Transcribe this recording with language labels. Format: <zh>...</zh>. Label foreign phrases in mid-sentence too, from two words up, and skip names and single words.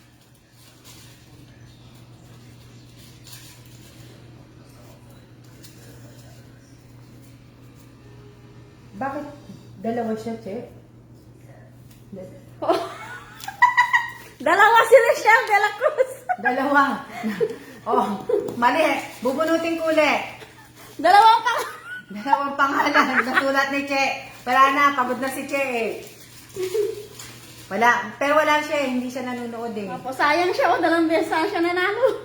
<tl>Bakit dalawa siya, Che? Dalawa si Rachel de la Cruz. Dalawa. Oh, mali. Bubunutin ko ulit. Dalawang pang... Dalawang pangalan. Nasulat ni Che. Wala na, pagod na si Che eh. Wala. Pero wala siya eh. Hindi siya nanonood eh. Opo, sayang siya. O, 2 beses siya nanalo.</tl>